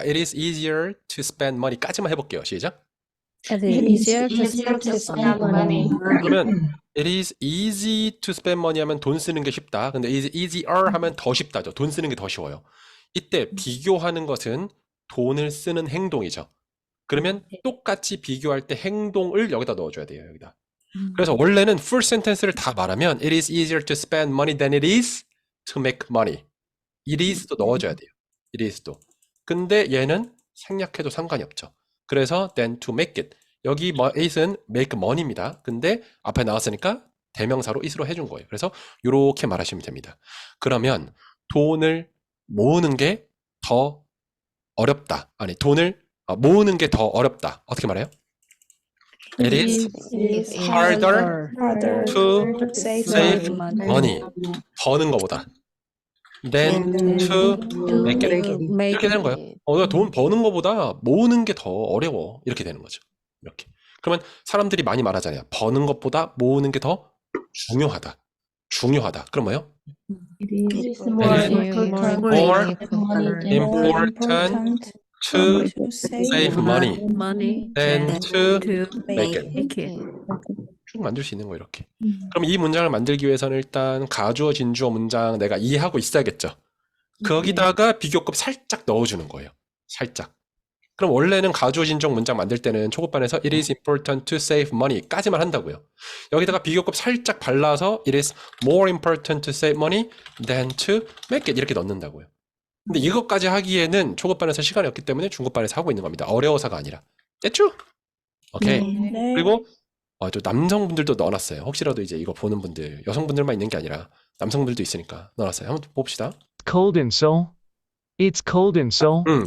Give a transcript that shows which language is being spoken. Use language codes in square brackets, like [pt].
[en] It is easier to spend money [ko] 까지만 해볼게요. 시작. [en] It is easier to spend money. [ko] 그러면 [en] it is easy to spend money [ko] 하면 돈 쓰는 게 쉽다. 근데 it is easier 하면 더 쉽다죠. 돈 쓰는 게 더 쉬워요. 이때 비교하는 것은 돈을 쓰는 행동이죠. 그러면 똑같이 비교할 때 행동을 여기다 넣어줘야 돼요. 여기다. 그래서 원래는 [en] full sentence를 [ko] 다 말하면 [en] it is easier to spend money than it is to make money. it is [ko] 도 넣어줘야 돼요. [en] it is도. [ko] 근데 얘는 생략해도 상관이 없죠. [en] 그래서 than to make it. [ko] 여기 it은 make money입니다. 근데 앞에 나왔으니까 대명사로 it으로 해준 거예요. 그래서 이렇게 말하시면 됩니다. 그러면 돈을 모으는 게 더 어렵다. 아니, 돈을 모으는 게 더 어렵다. 어떻게 말해요? [en] It is harder to save money. [ko] 버는 것보다 [en] than to make it. [ko] 이렇게 되는 거예요. 돈 버는 것보다 모으는 게 더 어려워. 이렇게 되는 거죠. 이렇게. 그러면 사람들이 많이 말하잖아요. 버는 것보다 모으는 게 더 중요하다. 중요하다. 그럼 뭐예요? [en] It is more important important to save money than to make it. [ko] 쭉 만들 수 있는 거 이렇게. 그럼 이 문장을 만들기 위해서는 일단 가주어, 진주어 문장 내가 이해하고 있어야겠죠. 거기다가 비교급 살짝 넣어주는 거예요. 살짝. 그럼 원래는 가주어, 진주어 문장 만들 때는 초급반에서 [en] it is important to save money [ko] 까지만 한다고요. 여기다가 비교급 살짝 발라서 [en] it is more important to save money than to make it [ko] 이렇게 넣는다고요. 근데 이것까지 하기에는 초급반에서 시간이 없기 때문에 중급반에서 하고 있는 겁니다. 어려워서가 아니라. 됐죠? 오케이. 그리고 또 남성분들도 넣어놨어요. 혹시라도 이제 이거 보는 분들, 여성분들만 있는 게 아니라 남성분들도 있으니까 넣어놨어요. 한번 봅시다. [en] Cold in Seoul. It's cold in Seoul.